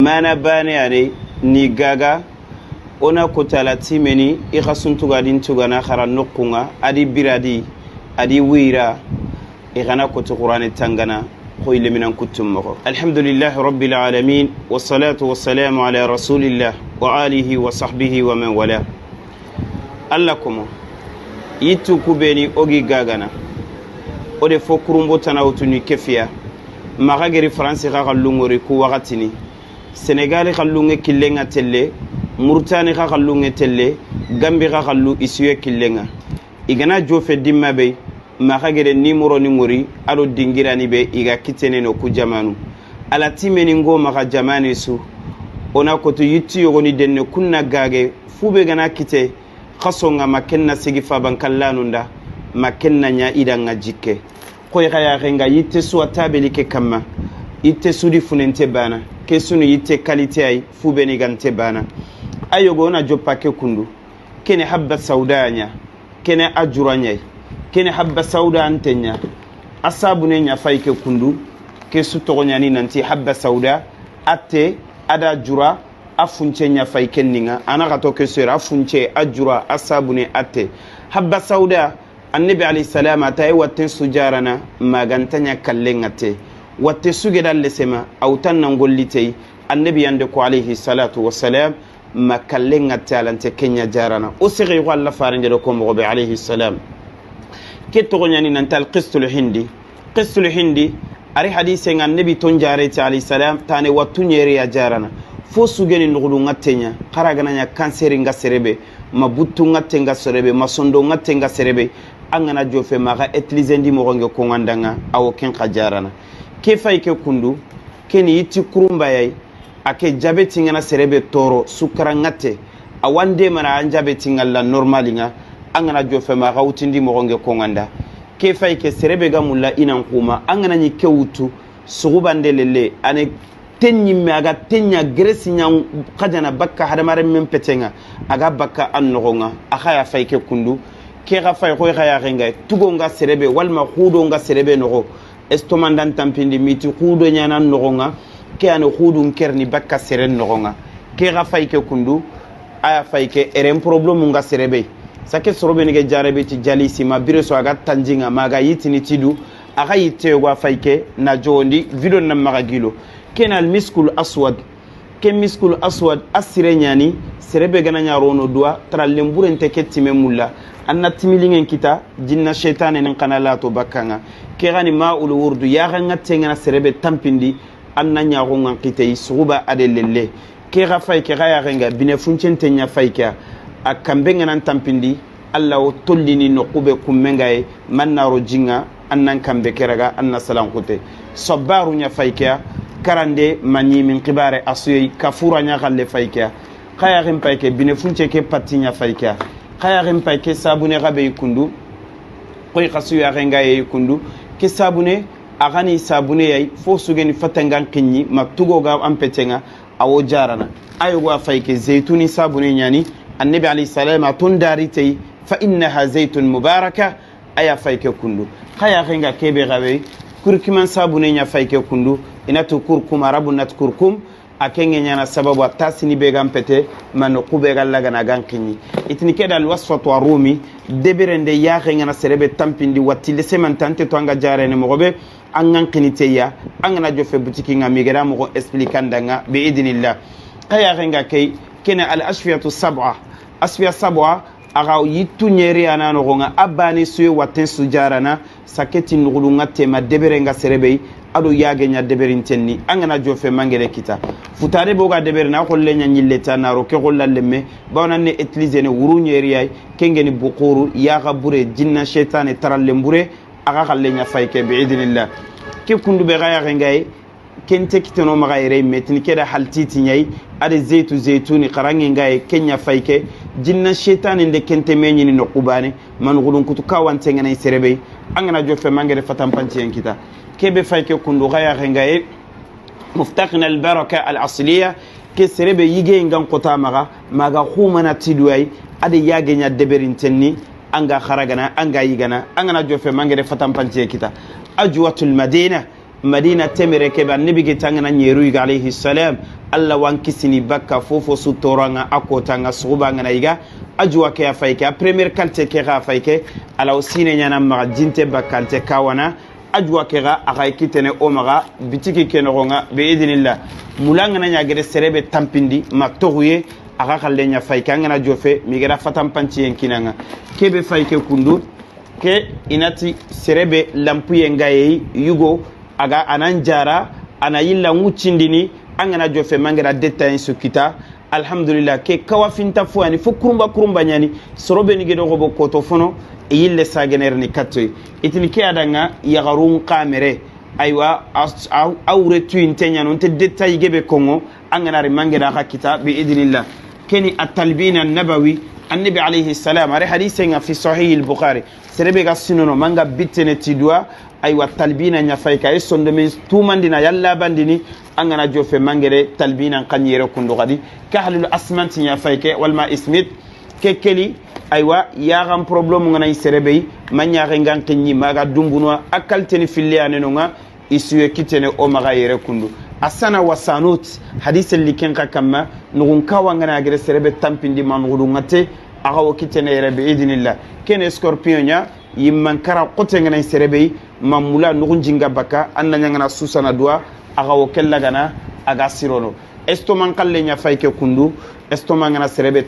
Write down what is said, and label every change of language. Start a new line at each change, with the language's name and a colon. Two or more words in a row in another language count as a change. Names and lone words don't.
Soninke: mana bane ane ni gaga ona kotala timeni ikasuntuga dintugana khara nukunga adi biradi adi wira igana kotu qur'ani tangana khoyle minan kutum mako
Arabic: الحمد لله رب العالمين والصلاة والسلام على رسول الله وآله وصحبه ومن والاه
Soninke: allakum yitu kubeni ogi gagana ode fo kurumbo tanawtuni kefiya magageri france ga lungori ku wagatini Sénégal khallunge killenga telle Mauritanie khallunge telle Gambie khallu isuye killenga igana jofe dimma be makagere nimoro ni ngori alo dingirani be iga kitene no ku jamanu ala timeni ngo maka jamani su ona koto yitti yogoni denne kunna gage fube gana kite khasonga makenna sigi faban kallanunda makenna nya idanga jikke koy khaya renga yitte su atabelike kamma yitte sudi funente bana kesunu yitte qualité ay fubeni gante bana ayogo na jopake kundu kene habba saudanya kene ajuranya kene habba sauda antenya asabune nya fayke kundu kesu togonyani nanti habba sauda atte ada jura afunche nya fayke ninga anaka to kesera afunche ajura asabune atte habba sauda
Arabic: النبي عليه السلام
Soninke: atay watten sujarana magantanya kallengate watte sugedal lesema awtan nangollitey annabi yande ko
Arabic: عليه الصلاة والسلام
Soninke: makallenga talante kenya jarana o sigi walla farande do ko mo be
Arabic: عليه السلام
Soninke: ketto gonyani nantal qistul hindi ari hadise annabi ton jarete
Arabic: عليه السلام
Soninke: tane wattu nyeri ya jarana fo sugeni ngudu ngatenya qaragana nya kanseri ngaserebe mabuttu ngatenga serebe masondo ngatenga serebe angana jofe maga etlizendi mo gonge ko ngandanga awo ken qajarana kefa ike kundu keni yiti kurumba yai ake jabeti ngana serebe toro sukara ngate awande mana anjabeti ngalla normalinga angana jofe ma gautindi mogonge konganda kefa ike serebe gamulla inan kuma angana ni kewutu sugubandelele ane tenyi me aga tenya gresi nyang kajana bakka hadamare mempetenga aga bakka annogonga akaya faike kundu ke ga fay ko ga ya renga tugonga serebe walma khudonga serebe nogo estomandan tampindi miti khudo nyana nogonga ke ane khudun kerni bakka seren nogonga ke ga fayke kundu aya fayke eren problem nga serebe sake sorobe ni ge jarebe ti jalisi ma bireso aga tanjinga maga yitini tidu aga yitte go fayke na jondi video na magagilo kenal
Arabic: مسك أسود
Soninke: ke
Arabic: مسك أسود
Soninke: asire nyani serebe gana nyarono dua trallembure nteketi memulla anna timilingen kita jinna shaytan en kanala to bakanga ke gani ma ul wurdu ya ganga tengana serebe tampindi anna nyago ngankite suba adelelle ke ga fay ke ga ya ganga bine funcente nya fayka akambe ngana tampindi alla o tollini no kube kumengae mannaro jinga annan kambe keraga anna salam kote sabaru nya fayka karande mani min qibare asuyi kafura nya galle fayka khaya gem payke bine funce ke patinya fayka khaya gem payke sabune gabe kundu koy khasu ya renga e kundu ke sabune agani sabune yai fo sugeni fatangan kinyi matugo ga ampetenga awo jarana ayo wa fayke zaytuni sabune nyani
Arabic: النبي عليه السلام
Soninke: atun darite
Arabic: فإنها زيتون مباركة
Soninke: aya fayke kundu khaya renga kebe gabe kurkiman sabune nya fayke kundu inatu kurkum arabu nat kurkum akenge nyana sababu atasini begam pete man kubega lagana gankinyi itini keda alwasfatu warumi deberende yaxe ngana serebe tampindi watile semantante to anga jarene mogobe angankini ya angana jofe butiki ngamigera mo explicandanga
Arabic: بإذن الله
Soninke: kaya renga kay kena al asfiyatu sab'a asfiya sab'a aga yitu nyeri anano gonga abani suye waten sujarana saketi nugulunga tema deberenga serebe ado yage nya deberintenni angana jofe mangere kita futare boga deberna ko lenya nyilleta naro ke gollallemme bawnanne utiliser ne wurunyeri ay kengeni bukuru yaga bure jinna shaytan tarallembure aga khallenya fayke bi idnillah ke kundu be gaya ngay kente kiteno magayre metni keda haltiti nyai ade zeytuni qarangi ngay kenya fayke jinna shaytan inde kente menyini no kubane man gulun kutu kawante ngana serebe angana jofe mangere fatampanti yankita kebe fayke kundu gaya ngay muftaqna
Arabic: البركة الأصلية
Soninke: ke serebe yige ngan kota maga khumana tidway ade yage nya deberintenni anga kharagana anga yigana angana jofe mangere fatampanti kita
Arabic: عجوة المدينة
Soninke: madina temere ke ba nabi ke tangana nyeru iga
Arabic: عليه السلام
Soninke: alla wan kisini bakka fofo su toranga akota nga suba ngana iga ajwa ke afayke a premier kalte ke ga afayke ala usine nyana ma jinte bakkalte kawana ajwa ke ga aga kitene o maga bitiki ke no nga be idinillah mulanga na nyagere serebe tampindi ma toguye aga khalle nya fayke ngana jofe mi gera fatam panci en kinanga kebe fayke kundu ke inati serebe lampuye ngaye yugo aga ananjara anayilla ngucindini angana jofe mangera detail su kita alhamdulillah ke kawafinta fuani fo kurumba nyani sorobe ni gedo gobo koto fono e yille sagener ni kattoy itini ke adanga yagarun kamere aywa awre tuintenya non te detail gebe kongo angana ri mangera hakita
Arabic: بإذن الله
Soninke: keni
Arabic: التلبين النبوي النبي عليه السلام
Soninke: ari hadithen
Arabic: في صحيح البخاري
Soninke: serebe ga sinono manga bitene tidwa aywa talbina nya fayka e sonde men tumandina yalla bandini angana jofe mangere talbina kanyere kundo gadi kahlul asmanti nya fayke wal ma ismit kekeli aywa ya gam problem ngana serebe manya rengan kinyi maga dumbunwa akalteni filiane nonga isuye kitene o maga yere kundu asana wasanut hadith liken kama nugun kawa ngana gere serebe tampindi manudu ngate aga wakitene yere bi idinillah ken scorpion nya yimman kara qote ngana serebe mamula nugun jinga baka annanya ngana susana dua aga wakella gana aga sirono estoman kalle nya fayke kundu estoman ngana serebe